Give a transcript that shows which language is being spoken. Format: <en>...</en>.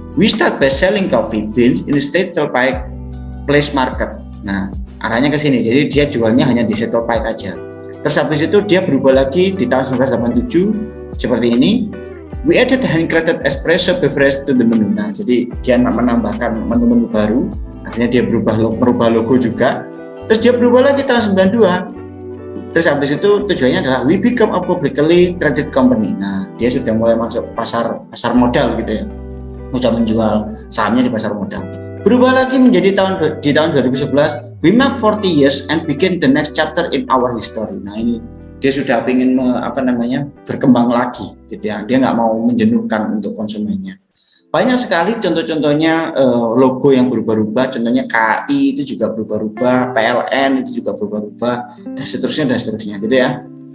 <en>We start by selling coffee beans in the Settle Pike Place Market.</en> <id>Nah, arahnya ke sini. Jadi dia jualnya hanya di Settle Pike aja. Terus habis itu dia berubah lagi di tahun 1987 seperti ini.</id> <en>We added handcrafted espresso beverage to the menu.</en> <id>Nah, jadi dia menambahkan menu-menu baru. Akhirnya dia merubah logo juga. Terus dia berubah lagi tahun 92. Terus habis itu tujuannya adalah</id> <en>we become a publicly traded company.</en> <id>Nah, dia sudah mulai masuk pasar modal gitu ya. Sudah menjual sahamnya di pasar modal. Berubah lagi menjadi di tahun 2011</id> <en>We mark 40 years and begin the next chapter in our history.</en> <id>Nah ini dia sudah ingin berkembang lagi, gitu ya. Dia nggak mau menjenuhkan untuk konsumennya. Banyak sekali contoh-contohnya logo yang berubah-ubah, contohnya KAI itu juga berubah-ubah, PLN itu juga berubah-ubah, dan seterusnya, gitu ya.</id>